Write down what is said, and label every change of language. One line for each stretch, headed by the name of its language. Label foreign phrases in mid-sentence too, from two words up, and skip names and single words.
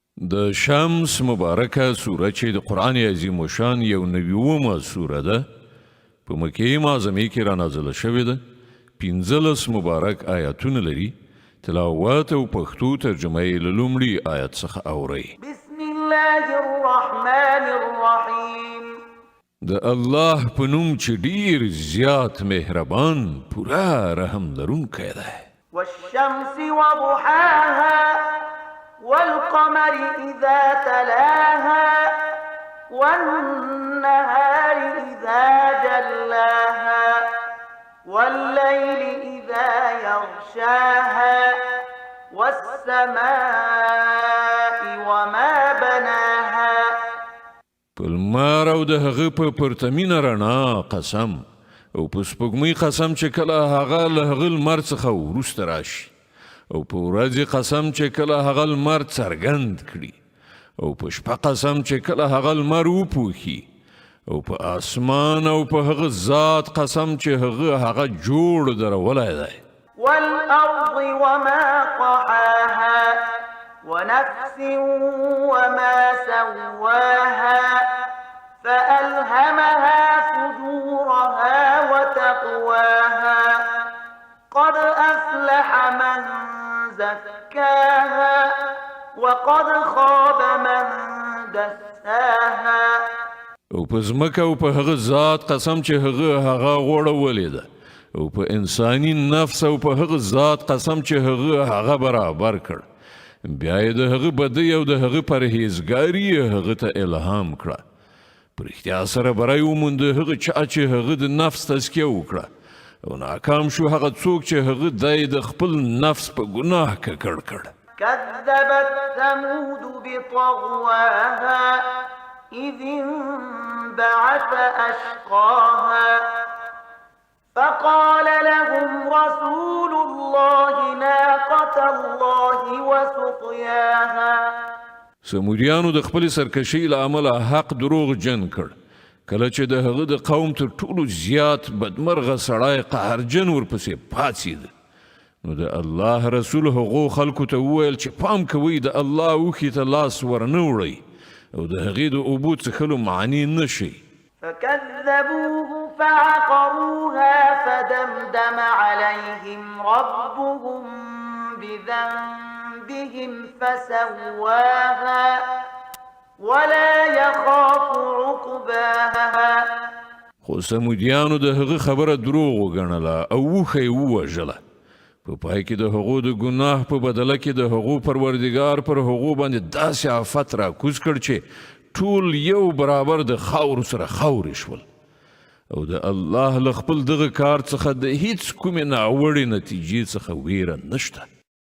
Pashto: د شمس مبارکه سوره چې د قرآن عظیم الشان یو 90مه سوره ده په مکې معظمې کې را نازله شوې ده 15 مبارک آیاتونه لري تلاوت او پښتو ترجمه یې له لومړي آیت څخه اورئ
Arabic: بسم الله الرحمن الرحیم
Pashto: د الله په نوم چې ډیر زیات مهربان پورا رحم لرونکی دی
Arabic: والشمس وضحاها والقمر إذا تلاها والنهار إذا جلاها والليل إذا يغشاها والسماء وما بناها
Pashto: په لمر او د هغه په پرتمینه رڼا قسم او په سپوږمۍ قسم چې کله هغه له هغه لمر څخه وروسته راشي او په ورځې قسم چې کله هغه لمر څرګند کړي او په شپه قسم چې کله هغه لمر وپوښي او په اسمان او په هغه ذات قسم چې هغه جوړ درولی دی
Arabic: والأرض وما طحاها ونفس وما سواها فألهمها فجورها وتقواها قد أفلح من زكاها وقد خاب من دساها
Pashto: او په ځمکه او په هغه ذات قسم چې هغه غوړولې ده او په انساني نفس او په هغه ذات قسم چې هغه برابر کړ بیا یې د هغه بدی او د هغه پرهیزګاري هغه ته الهام کړه په رښتیا سره بری وموند هغه چا چې هغه د نفس تزکیه وکړه او ناکام شو هغه څوک چې هغه د خپل نفس په ګناه ککړ کړ
Arabic: كذبت ثمود بطغواها إذ انبعث أشقاها فقال لهم رسول الله ناقة الله وسقياها
Pashto: سموریانو د خپل سرکشي له امله حق دروغ جن کړ کله چې د هغه د قوم تر ټولو زیات بدمرغه سړی قهرجن ورپسې پاڅېد نو د الله رسول هغو خلکو ته وویل چې پام کوئ د الله اوښې ته لاس ورنه وړئ او د هغې د اوبو څښلو معنی نه شي
Arabic: فكذبوه فعقروها فدمدم عليهم ربهم بذنبهم فسواها ولا يخاف عقباها
Pashto: خو سمودیانو د هغه خبره دروغ وګڼله او اوښه یې ووژله په پای کې د هغو د ګناه په بدله کې د هغو پروردګار پر هغو باندې داسې آفت راکوز کړ چې ټول یو برابر د خاورو سره خاورې شول او د الله له خپل دغه کار څخه د هیڅ کومې ناوړې نتیجې څخه ویره نشته